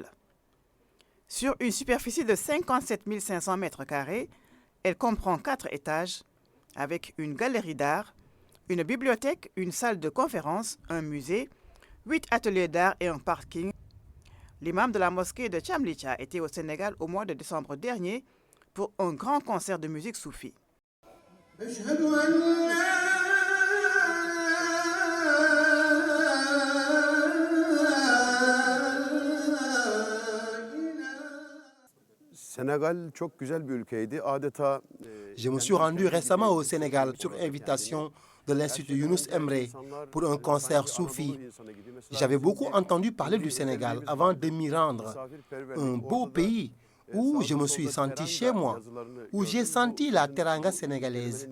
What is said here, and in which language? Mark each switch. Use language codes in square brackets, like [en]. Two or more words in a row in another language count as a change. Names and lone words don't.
[fr] Sur une superficie de 57 500 mètres carrés, elle comprend 4 étages avec une galerie d'art, une bibliothèque, une salle de conférence, un musée, 8 ateliers d'art et un parking. L'imam de la mosquée de Çamlıca était au Sénégal au mois de décembre dernier pour un grand concert de musique soufie. [tr] Senegal çok güzel bir ülkeydi. Adeta [fr] Je me suis rendu récemment au Sénégal sur invitation de l'Institut Younous Emre pour un concert soufi. J'avais beaucoup entendu parler du Sénégal avant de m'y rendre. Un beau pays où je me suis senti chez moi, où j'ai senti la teranga sénégalaise.